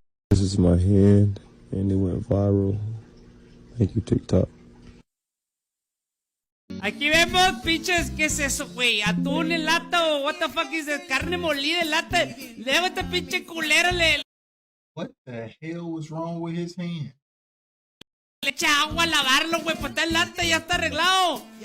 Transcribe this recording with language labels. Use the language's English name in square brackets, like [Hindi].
[English] This is my hand, and it went viral. Thank you, TikTok. [Spanish] Aquí vemos, pinches, ¿qué es eso, güey? ¿Atún en lata o [English] what the fuck is it? [Spanish] ¿Carne molida en lata? Luego este pinche culero le [English] What the hell was wrong with his hand? [Spanish] echa agua a lavarlo, güey, pues está en lata y ya está arreglado.